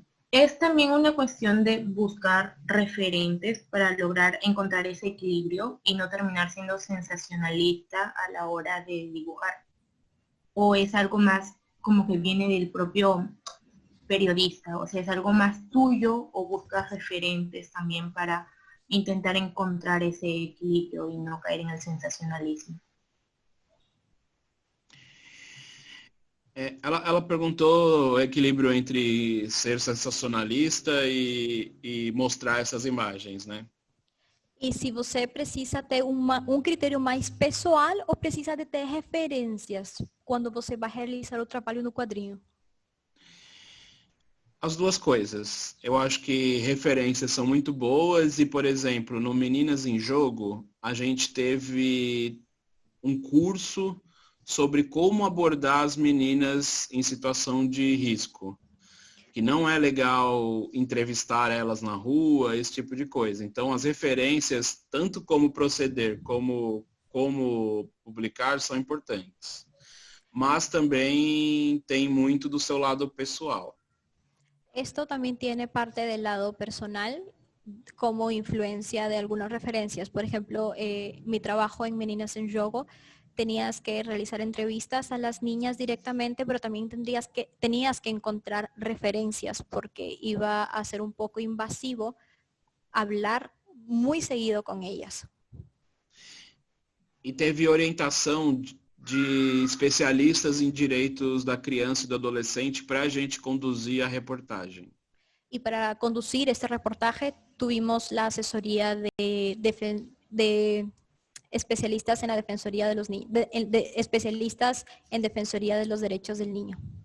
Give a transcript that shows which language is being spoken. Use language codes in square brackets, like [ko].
[es] Es también una cuestión de buscar referentes para lograr encontrar ese equilibrio y no terminar siendo sensacionalista a la hora de dibujar. ¿O es algo más como que viene del propio periodista? O sea, ¿es algo más tuyo o buscas referentes también para intentar encontrar ese equilibrio y no caer en el sensacionalismo? [pt] Ela perguntou o equilíbrio entre ser sensacionalista e mostrar essas imagens, né? E se você precisa ter critério mais pessoal ou precisa de ter referências quando você vai realizar o trabalho no quadrinho? As duas coisas. Eu acho que referências são muito boas e, por exemplo, no Meninas em Jogo, a gente teve um curso sobre como abordar as meninas em situação de risco. Que não é legal entrevistar elas na rua, esse tipo de coisa. Então, as referências, tanto como proceder, como publicar, são importantes. Mas também tem muito do seu lado pessoal. [es] Esto también tiene parte del lado personal como influencia de algunas referencias. Por ejemplo, mi trabajo en Meninas en Jogo, tenías que realizar entrevistas a las niñas directamente, pero también tenías que encontrar referencias porque iba a ser un poco invasivo hablar muy seguido con ellas. [pt] E teve orientação de especialistas em direitos da criança e do adolescente para a gente conduzir a reportagem. [es] Y para conducir este reportaje tuvimos la asesoría de especialistas en la defensoría de los niños, de especialistas en defensoría de los derechos del niño.